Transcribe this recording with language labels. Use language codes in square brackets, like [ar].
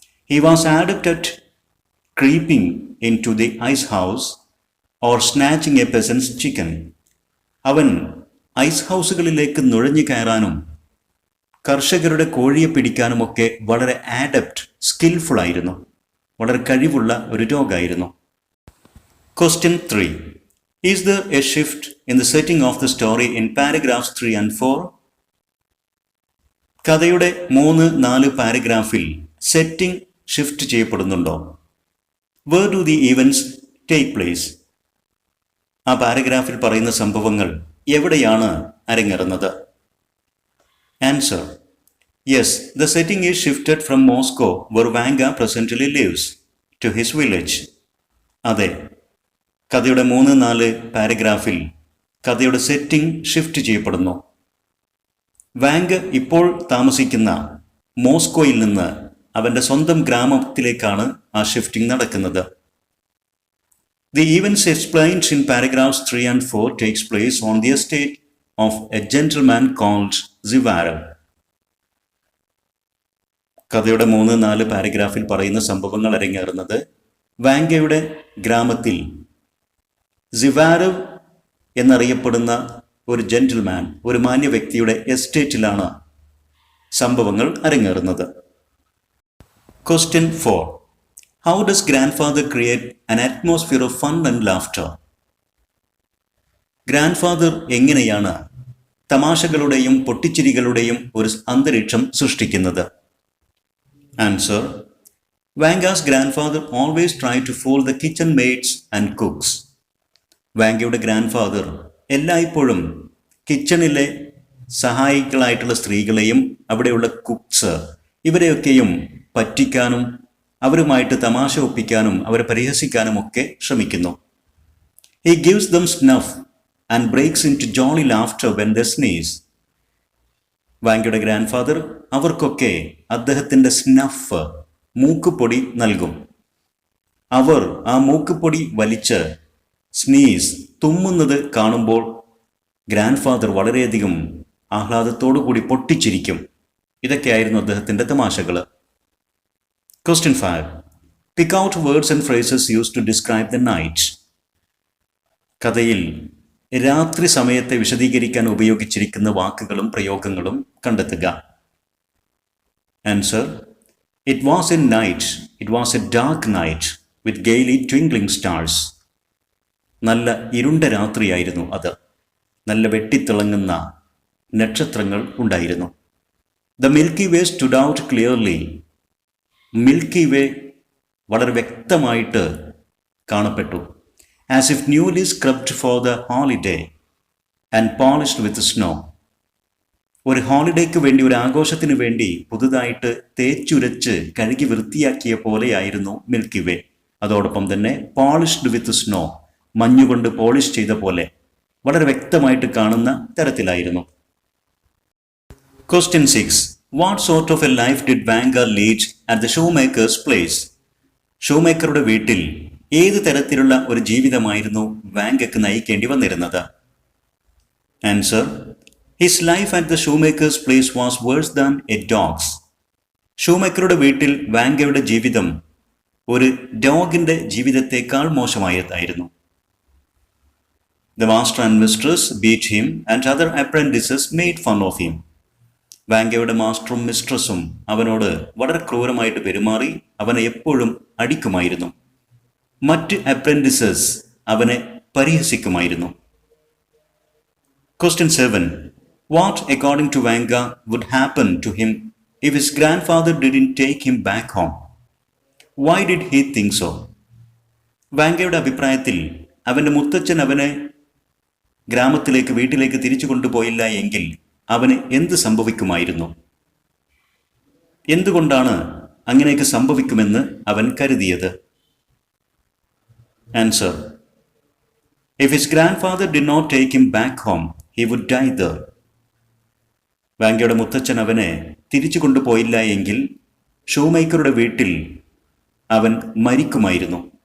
[en] He was adept at creeping into the ice house or snatching a peasant's chicken. [ml] അവൻ ice ഹൗസുകളിലേക്ക് നുഴഞ്ഞു കയറാനും കർഷകരുടെ കോഴിയെ പിടിക്കാനുമൊക്കെ വളരെ ആഡപ്റ്റ്, സ്കിൽഫുൾ ആയിരുന്നു, വളരെ കഴിവുള്ള ഒരു ഡോഗായിരുന്നു. [en] Question 3. Is there a shift in the setting of the story in paragraphs 3 and 4? [ml] കഥയുടെ 3-4 പാരഗ്രാഫിൽ setting shift ചെയ്യപ്പെടുന്നുണ്ടോ? [en] Where do the events take place? [ml] ആ പാരഗ്രാഫിൽ പറയുന്ന സംഭവങ്ങൾ എവിടെയാണ് അരങ്ങേറുന്നത്? [en] Answer: Yes, the setting is shifted from Moscow, where Vanga presently lives, to his village. [ml] അതെ, കഥയുടെ 3-4 പാരഗ്രാഫിൽ കഥയുടെ setting shift ചെയ്യപ്പെടുന്നു. വാങ്ക് ഇപ്പോൾ താമസിക്കുന്ന മോസ്കോയിൽ നിന്ന് അവൻ്റെ സ്വന്തം ഗ്രാമത്തിലേക്കാണ് ആ ഷിഫ്റ്റിംഗ് നടക്കുന്നത്. [en] The events explained in paragraphs 3 and 4 takes place on the estate of a gentleman called Zivarov. [ml] കഥയുടെ 3-4 പാരഗ്രാഫിൽ പറയുന്ന സംഭവങ്ങൾ അരങ്ങേറുന്നത് വാങ്കയുടെ ഗ്രാമത്തിൽ സിവാരവ് എന്നറിയപ്പെടുന്ന ഒരു ജെന്റിൽമാൻ, ഒരു മാന്യ വ്യക്തിയുടെ എസ്റ്റേറ്റിലാണ് സംഭവങ്ങൾ അരങ്ങേറുന്നത്. [en] Question 4. How does grandfather create an atmosphere of fun and laughter? [ml] Grandfather എങ്ങനെയാണ് തമാശകളുടെയും പൊട്ടിച്ചിരികളുടെയും ഒരു അന്തരീക്ഷം സൃഷ്ടിക്കുന്നത്? [en] Answer. Vanga's grandfather always tried to fool the kitchen maids and cooks. [ml] വാങ്കയുടെ grandfather എല്ലായ്പ്പോഴും കിച്ചണിലെ സഹായികളായിട്ടുള്ള സ്ത്രീകളെയും അവിടെയുള്ള കുക്സ് ഇവരെയൊക്കെയും പറ്റിക്കാനും അവരുമായിട്ട് തമാശ ഒപ്പിക്കാനും അവരെ പരിഹസിക്കാനും ഒക്കെ ശ്രമിക്കുന്നു. [en] He gives them snuff and breaks into jolly laughter when they sneeze. [ml] വാങ്കയുടെ grandfather അവർക്കൊക്കെ അദ്ദേഹത്തിൻ്റെ സ്നഫ്, മൂക്കുപൊടി നൽകും. അവർ ആ മൂക്കുപൊടി വലിച്ച് സ്നീസ്, തുമ്മുന്നത് കാണുമ്പോൾ ഗ്രാൻഡ്ഫാദർ വളരെയധികം ആഹ്ലാദത്തോടു കൂടി പൊട്ടിച്ചിരിക്കും. ഇതൊക്കെയായിരുന്നു അദ്ദേഹത്തിൻ്റെ തമാശകൾ. [en] Question 5. Pick out words and phrases used to describe the night. [ml] കഥയിൽ രാത്രി സമയത്തെ വിശദീകരിക്കാൻ ഉപയോഗിച്ചിരിക്കുന്ന വാക്കുകളും പ്രയോഗങ്ങളും കണ്ടെത്തുക. [en] Answer. It was a night. It was a dark night with gaily twinkling stars. [ml] നല്ല ഇരുണ്ട രാത്രിയായിരുന്നു അത്. നല്ല വെട്ടിത്തിളങ്ങുന്ന നക്ഷത്രങ്ങൾ ഉണ്ടായിരുന്നു. [en] The Milky Way stood out clearly. [ml] Milky വേ വളരെ വ്യക്തമായിട്ട് കാണപ്പെട്ടു. [en] As if newly scrubbed for the holiday and polished with snow. [ml] ഒരു ഹോളിഡേക്ക് വേണ്ടി, ഒരു ആഘോഷത്തിന് വേണ്ടി പുതുതായിട്ട് തേച്ചുരച്ച് കഴുകി വൃത്തിയാക്കിയ പോലെയായിരുന്നു മിൽക്കി വേ. അതോടൊപ്പം തന്നെ [en] polished with snow, [ml] മഞ്ഞുകൊണ്ട് പോളിഷ് ചെയ്ത പോലെ വളരെ വ്യക്തമായിട്ട് കാണുന്ന തരത്തിലായിരുന്നു. [en] Question 6. What sort of a life did Vanga lead at the shoemaker's place? [ml] ഷൂമേക്കറുടെ വീട്ടിൽ ഏത് തരത്തിലുള്ള ഒരു ജീവിതമായിരുന്നു വാങ്കയ്ക്ക് നയിക്കേണ്ടി വന്നിരുന്നത്? [en] Answer. His life at the shoemaker's place was worse than a dog's. [ml] ഷൂമേക്കറുടെ വീട്ടിൽ വാങ്കയുടെ ജീവിതം ഒരു ഡോഗിന്റെ ജീവിതത്തെക്കാൾ മോശമായതായിരുന്നു. [en] The master and mistress beat him and other apprentices made fun of him. [ml] വാങ്കയുടെ മാസ്റ്ററും മിസ്ട്രസും അവനോട് വളരെ ക്രൂരമായിട്ട് പെരുമാറി അവനെ എപ്പോഴും അടിക്കുമായിരുന്നു. മറ്റ് അപ്രന്റിസസ് അവനെ പരിഹസിക്കുമായിരുന്നു. [en] Question 7. What, according to Vanga, would happen to him if his grandfather didn't take him back home? Why did he think so? [ml] വാങ്കയുടെ അഭിപ്രായത്തിൽ അവൻ്റെ മുത്തച്ഛൻ അവനെ ഗ്രാമത്തിലേക്ക്, വീട്ടിലേക്ക് തിരിച്ചു കൊണ്ടുപോയില്ല എങ്കിൽ അവന് എന്ത് സംഭവിക്കുമായിരുന്നു? എന്തുകൊണ്ടാണ് അങ്ങനെയൊക്കെ സംഭവിക്കുമെന്ന് അവൻ കരുതിയത്? [en] Answer. If his grandfather did not take him back home, he would die there. [ml] വാങ്കയുടെ മുത്തച്ഛൻ അവനെ തിരിച്ചു കൊണ്ടുപോയില്ല എങ്കിൽ ഷൂമേക്കറുടെ വീട്ടിൽ അവൻ മരിക്കുമായിരുന്നു.